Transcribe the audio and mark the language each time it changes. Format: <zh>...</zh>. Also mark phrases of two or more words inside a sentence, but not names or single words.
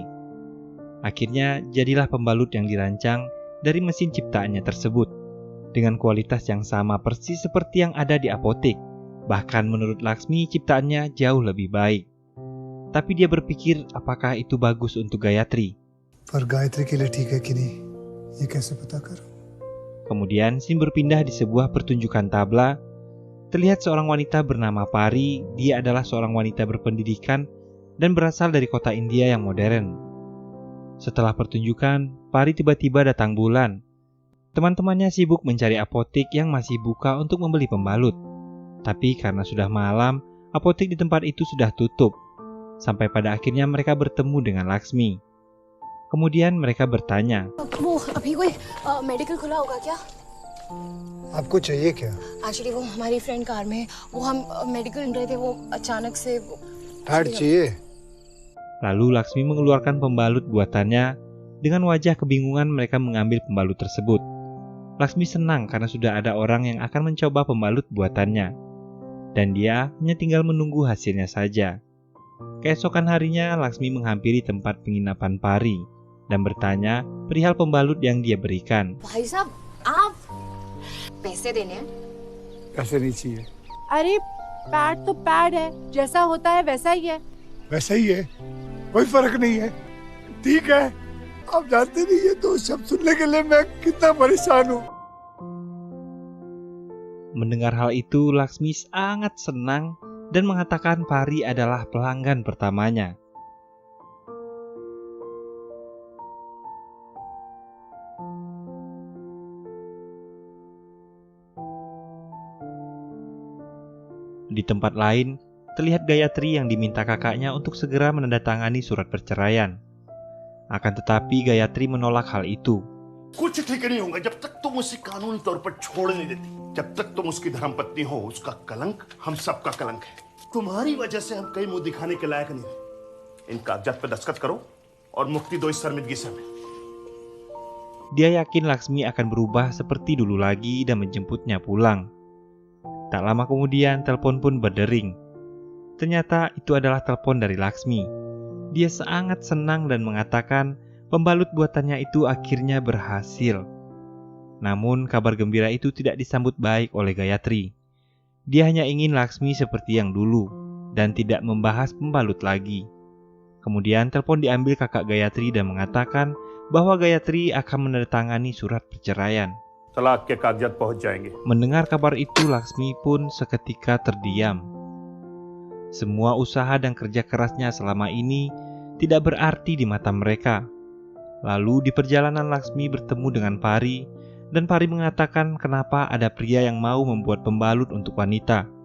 <id>Akhirnya jadilah pembalut yang dirancang dari mesin ciptaannya tersebut, dengan kualitas yang sama persis seperti yang ada di apotek. Bahkan menurut Laksmi ciptaannya jauh lebih baik. Tapi dia berpikir apakah itu bagus untuk Gayatri.</id> <hi>पर गायत्री के लिए ठीक है कि नहीं ये कैसे पता करूं?</hi> <id>Kemudian scene berpindah di sebuah pertunjukan tabla. Terlihat seorang wanita bernama Pari. Dia adalah seorang wanita berpendidikan dan berasal dari kota India yang modern. Setelah pertunjukan, Pari tiba-tiba datang bulan. Teman-temannya sibuk mencari apotek yang masih buka untuk membeli pembalut. Tapi karena sudah malam, apotek di tempat itu sudah tutup. Sampai pada akhirnya mereka bertemu dengan Laksmi. Kemudian mereka bertanya,</id> <hi>वो अभी कोई मेडिकल खुला होगा क्या? आपको चाहिए क्या? एक्चुअली वो हमारी फ्रेंड कार में वो हम मेडिकल ढूंढ रहे थे वो अचानक से पैड चाहिए?</hi> <id>Lalu Laksmi mengeluarkan pembalut buatannya. Dengan wajah kebingungan mereka mengambil pembalut tersebut. Laksmi senang karena sudah ada orang yang akan mencoba pembalut buatannya. Dan dia hanya tinggal menunggu hasilnya saja. Keesokan harinya Laksmi menghampiri tempat penginapan Pari dan bertanya perihal pembalut yang dia berikan.</id> <hi>भाई साहब आप पैसे देने हैं? पैसे नहीं चाहिए। अरे पैड तो पैड है, जैसा होता है वैसा ही है। वैसा ही है। कोई फर्क नहीं है, ठीक है। आप जानते नहीं ये दो शब्द सुनने के लिए मैं कितना परेशान हूँ।</hi> <id>Mendengar hal itu, Laksmi sangat senang dan mengatakan Pari adalah pelanggan pertamanya. Di tempat lain, terlihat Gayatri yang diminta kakaknya untuk segera menandatangani surat perceraian. Akan tetapi Gayatri menolak hal itu.</id> <hi>कुछ ठीक नहीं होगा जब तक तुम उसे कानूनी तौर पर छोड़ नहीं देती। जब तक तुम उसकी धर्मपत्नी हो, उसका कलंक हम सबका कलंक है। तुम्हारी वजह से हम कहीं मुंह दिखाने के लायक नहीं रहे। इन कागजात पे दस्तखत करो और मुक्ति दो इस शर्मिंदगी से हमें।</hi> <id>Dia yakin Laksmi akan berubah seperti dulu lagi dan menjemputnya pulang. Tak lama kemudian telepon pun berdering. Ternyata itu adalah telepon dari Laksmi. Dia sangat senang dan mengatakan pembalut buatannya itu akhirnya berhasil. Namun kabar gembira itu tidak disambut baik oleh Gayatri. Dia hanya ingin Laksmi seperti yang dulu dan tidak membahas pembalut lagi. Kemudian telepon diambil kakak Gayatri dan mengatakan bahwa Gayatri akan menandatangani surat perceraian.</id> <hi>तलाक के कागजात पहुंच जाएंगे।</hi> <id>Mendengar kabar itu, Laksmi pun seketika terdiam. Semua usaha dan kerja kerasnya selama ini tidak berarti di mata mereka. Lalu di perjalanan Laksmi bertemu dengan Pari, dan Pari mengatakan kenapa ada pria yang mau membuat pembalut untuk wanita.</id>